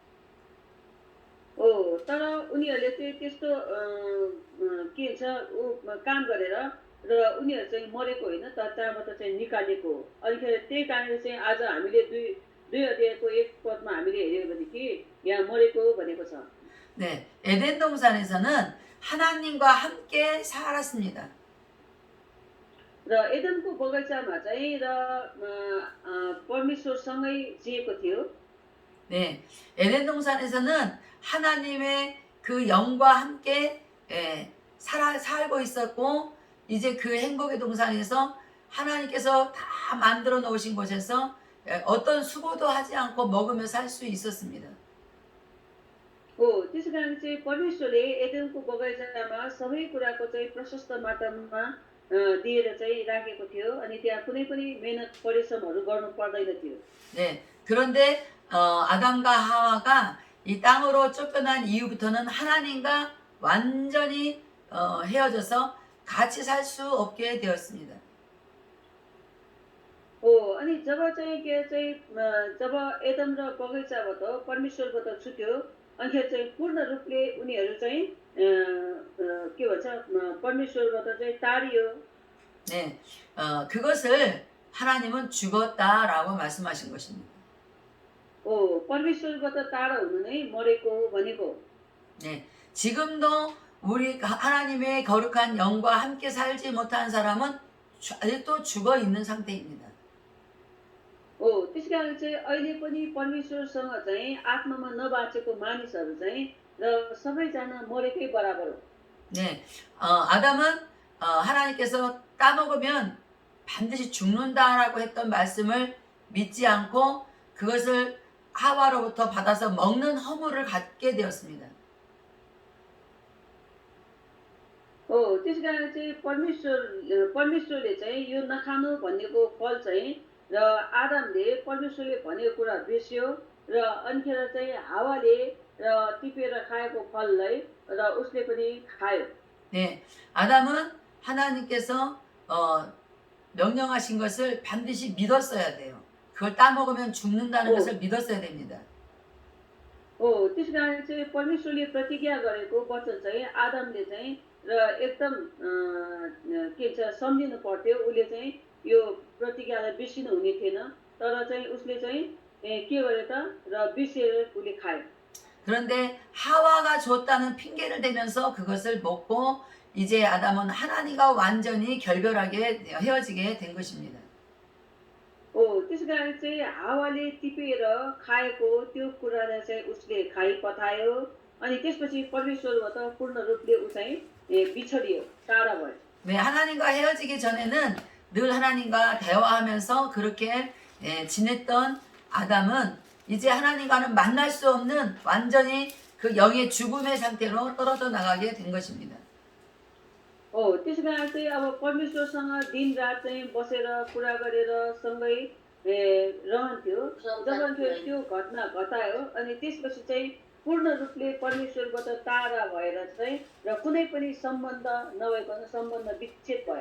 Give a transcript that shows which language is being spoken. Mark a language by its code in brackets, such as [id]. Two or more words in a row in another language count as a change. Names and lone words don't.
[ne] तर उनीहरूले चाहिँ त्यस्तो के छ काम गरेर र उनीहरू चाहिँ मरेको होइन तर त्यहाँबाट चाहिँ निकालेको हो। अनिखेर त्यही कारणले चाहिँ आज हामीले दुई अध्यायको 1 पदमा हामीले हेऱ्यौँ भनेदेखि यहाँ मरेको भनेको छ। [ko] 네, 에덴 동산에서는 하나님과 함께 살았습니다. [ne] र एदमको बगैँचामा चाहिँ र परमेश्वरसँगै जिएको थियो। [ko] 네, 에덴 동산에서는 하나님의 그 영과 함께 살고 있었고 이제 그 행복의 동산에서 하나님께서 다 만들어 놓으신 곳에서 어떤 수고도 하지 않고 먹으며 살 수 있었습니다. [ne] त्यसै कारण चाहिँ परमेश्वरले एदमको बगैँचामा सबै कुराको चाहिँ प्रशस्त मात्रामा दिएर चाहिँ राखेको थियो अनि त्यहाँ कुनै पनि मेहनत परिश्रमहरू गर्नु पर्दैन थियो। [ko] 네, 그런데 아담과 하와가 이 땅으로 쫓겨난 이후부터는 하나님과 완전히 헤어져서 같이 살 수 없게 되었습니다. [ne] अनि जब चाहिँ के चाहिँ जब एदम र बगैँचाबाट परमेश्वरबाट छुट्यो अनिखेर चाहिँ पूर्ण रूपले उनीहरू चाहिँ के भन्छ परमेश्वरबाट चाहिँ टाढियो। [ko] 네, 그것을 하나님은 죽었다라고 말씀하신 것입니다. [ne] परमेश्वरबाट टाढा हुनु नै मरेको भनेको। [ko] 네, 지금도 우리 하나님의 거룩한 영과 함께 살지 못한 사람은 아직도 죽어 있는 상태입니다. [ne] त्यसै कारण चाहिँ अहिले पनि परमेश्वरसँग चाहिँ आत्मामा नबाँचेको मानिसहरू चाहिँ र सबैजना मरेकै बराबर हो। [ko] 네, 아담은 하나님께서 따먹으면 반드시 죽는다라고 했던 말씀을 믿지 않고 그것을 하와로부터 받아서 먹는 허물을 갖게 되었습니다. [ne] त्यसै कारण चाहिँ परमेश्वरले चाहिँ यो नखानु भनेको फल चाहिँ र आदमले परमेश्वरले भनेको कुरा बिर्स्यो र अनिखेर चाहिँ हावाले टिपेर खाएको फललाई र उसले पनि खायो। [ko] 네, 아담은 하나님께서 명령하신 것을 반드시 믿었어야 돼요. 그걸 따먹으면 죽는다는 것을 믿었어야 됩니다. [ne] त्यसै कारण चाहिँ परमेश्वरले प्रतिज्ञा गरेको वचन चाहिँ आदमले चाहिँ र एकदम के भन्छ सम्झिनु पर्थ्यो। उसले चाहिँ यो प्रतिज्ञालाई बिर्सिनु हुने थिएन। तर चाहिँ उसले चाहिँ के गर्यो त र बिर्सेर उसले खायो। [ko] 그런데 하와가 줬다는 핑계를 대면서 그것을 먹고 이제 아담은 하나님과 완전히 결별하게 헤어지게 된 것입니다. [ne] त्यसै कारण चाहिँ हावाले टिपेर खाएको त्यो कुरालाई चाहिँ उसले खाइपठायो। अनि त्यसपछि परमेश्वरबाट पूर्ण रूपले ऊ चाहिँ बिछडियो, टाढा भयो। [ko] 네, 하나님과 헤어지기 전에는 늘 하나님과 대화하면서 그렇게 지냈던 아담은 이제 하나님과는 만날 수 없는 완전히 그 영의 죽음의 상태로 떨어져 나가게 된 것입니다. [ne] त्यसै कारण चाहिँ अब परमेश्वरसँग दिनरात चाहिँ बसेर कुरा गरेर सँगै रहन्थ्यो। जब त्यो घटना घटायो अनि त्यसपछि चाहिँ पूर्ण रूपले परमेश्वरबाट टाढा भएर चाहिँ र कुनै पनि सम्बन्ध नभइकन सम्बन्ध विच्छेद भयो।